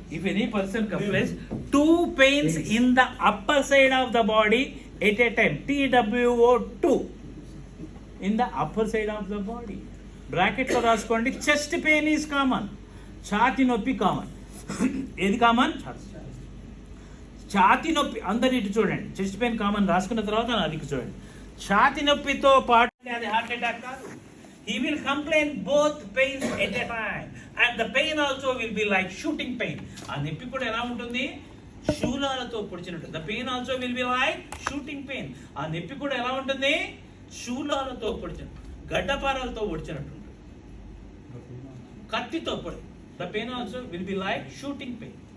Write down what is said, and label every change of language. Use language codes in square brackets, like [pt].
[en] If any person complains, two pains in the upper side of the body at a time. TWO2. In the upper side of the body. [te] Bracket లో రాసుకోండి. [en] Chest pain is common. [te] ఛాతి నొప్పి common. ఏది common? ఛాతి నొప్పి. అందరు ఇటు చూడండి. చెస్ట్ పెయిన్ కామన్ రాసుకున్న తర్వాత నాదికి చూడండి. ఛాతి నొప్పితో పాటు అది హార్ట్ అటాక్ కాదు. [en] He will complain both pains at a time, and the pain also will be like shooting pain. [te] ఆ నొప్పి కూడా ఎలా ఉంటుంది? శూలాలతో పొడిచినట్టు. [en] The pain also will be like shooting pain. [te] ఆ నొప్పి కూడా ఎలా ఉంటుంది? శూలాలతో పొడిచినట్టు, గడ్డపారాలతో పొడిచినట్టు ఉంటుంది. కత్తితో పొడి. [en] The pain also will be like shooting pain.